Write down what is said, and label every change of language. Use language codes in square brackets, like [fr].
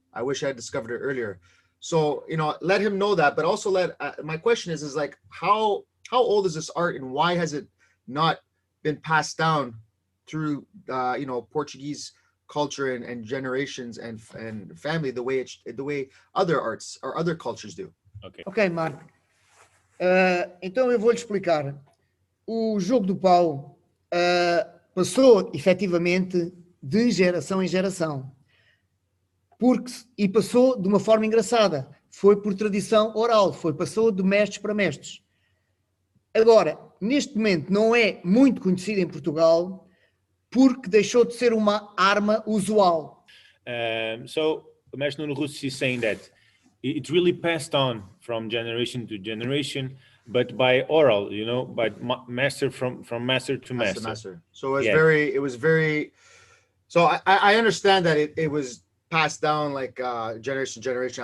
[en] I wish I had discovered it earlier. So, you know, let him know that, but also my question is like, how old is this art, and why has it not been passed down through, you know, Portuguese culture and generations and family the way other arts or other cultures do? Ok, Marco. [pt] Então eu vou-lhe explicar. O Jogo do Pau passou efetivamente de geração em geração, e passou de uma forma engraçada. Foi por tradição oral, passou de mestres para mestres. Agora, neste momento não é muito conhecido em Portugal porque deixou de ser uma arma usual. [en] So Mestre Nuno Russo is saying that it really passed on from generation to generation, but by oral, you know, by master from master to master. So it was very. So I understand that it was passed down like generation to generation.